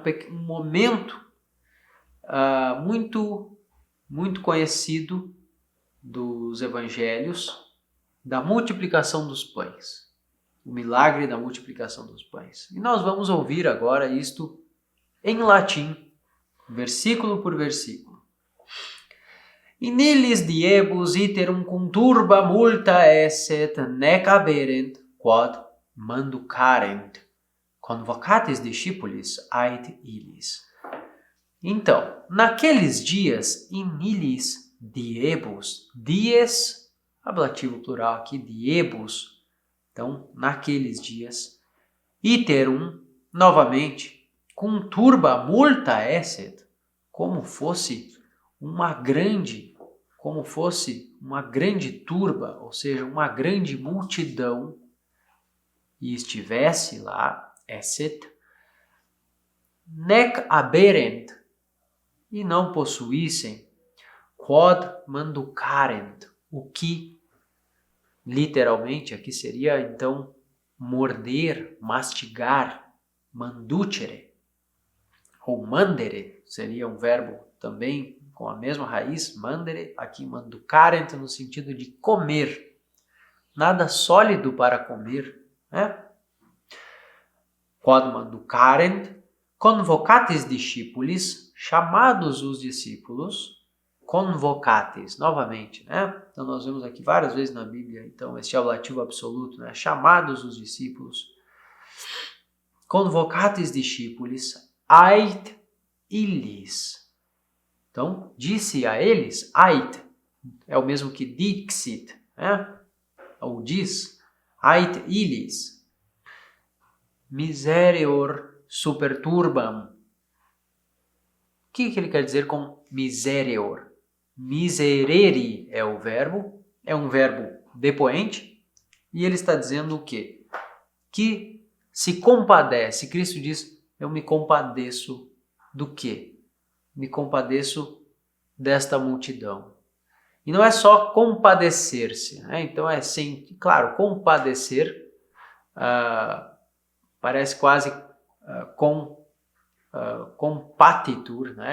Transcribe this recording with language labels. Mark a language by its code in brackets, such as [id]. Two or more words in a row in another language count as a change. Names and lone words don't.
[pt] Um momento muito conhecido dos evangelhos da multiplicação dos pães. O milagre da multiplicação dos pães. E nós vamos ouvir agora isto em latim, versículo por versículo. [la] In illis diebus iterum cum turba multa esset, nec aberent, quod manducarent, convocatis discipulis ait illis. [pt] Então, naqueles dias, [la] in illis diebus, dies, [pt] ablativo plural aqui, diebus, então, naqueles dias, [la] iterum, novamente, cum turba multa esset, [pt] como fosse uma grande turba, ou seja, uma grande multidão, e estivesse lá, [la] esset, nec aberent, [pt] e não possuíssem, [la] quod manducarent, [pt] o que literalmente aqui seria então morder, mastigar, manducere, ou mandere, seria um verbo também com a mesma raiz, mandere, aqui manducarent no sentido de comer, nada sólido para comer, né? [la] Quod manducarent, convocatis discipulis, [pt] chamados os discípulos, convocatis, novamente, né? Então nós vemos aqui várias vezes na Bíblia, então, este ablativo absoluto, né? Chamados os discípulos, [la] convocatis discipulis, ait illis. [pt] Então, disse a eles, ait, é o mesmo que dixit, né? Ou diz, [la] ait illis, misereor super turbam. [pt] O que ele quer dizer com misereor? Miserere é o verbo, é um verbo depoente, e ele está dizendo o quê? Que se compadece. Cristo diz, eu me compadeço do quê? Me compadeço desta multidão. E não é só compadecer-se, né? Então claro, compadecer parece quase compatitur, né?